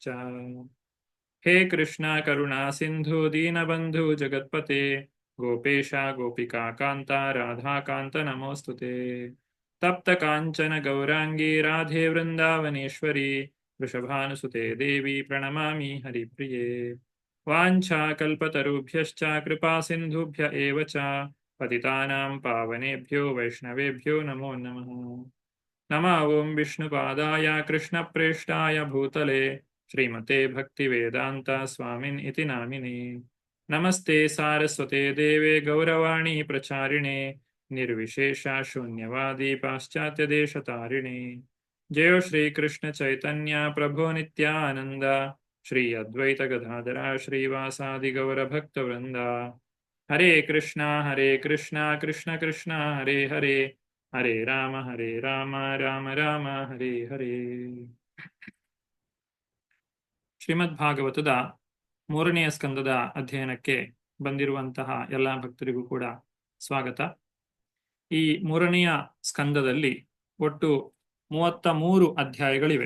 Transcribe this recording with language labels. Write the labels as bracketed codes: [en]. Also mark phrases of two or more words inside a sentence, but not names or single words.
[sa] हे कृष्ण करुणा सिन्धु दीनबन्धु जगत्पते गोपेश गोपिका कान्त राधाकान्त नमोस्तुते. तप्त काञ्चन गौराङ्गि राधे वृन्दावनेश्वरि वृषभानुसुते देवि प्रणमामि हरिप्रिये. वाञ्छा कल्पतरुभ्यश्च कृपा सिन्धुभ्य एव च पतितानां पावनेभ्यो वैष्णवेभ्यो नमो नमः. नमः ओं विष्णुपादाय कृष्णप्रेष्ठाय भूतले श्रीमते भक्तिवेदान्त स्वामिन् इति नामिने. नमस्ते सारस्वते देवे गौरवाणी प्रचारिणे निर्विशेष शून्यवादि पाश्चात्य देशतारिणे. जय श्री कृष्ण चैतन्य प्रभो नित्यानन्द श्री अद्वैत गदाधर श्रीवासादि गौर भक्तवृन्द. हरे कृष्ण कृष्ण कृष्ण हरे हरे हरे राम राम राम हरे हरे. [kn] ಶ್ರೀಮದ್ ಭಾಗವತದ 3ನೆಯ ಸ್ಕಂದದ ಅಧ್ಯಯನಕ್ಕೆ ಬಂದಿರುವಂತಹ ಎಲ್ಲ ಭಕ್ತರಿಗೂ ಕೂಡ ಸ್ವಾಗತ. ಈ 3ನೆಯ ಸ್ಕಂದದಲ್ಲಿ ಒಟ್ಟು 33 ಅಧ್ಯಾಯಗಳಿವೆ.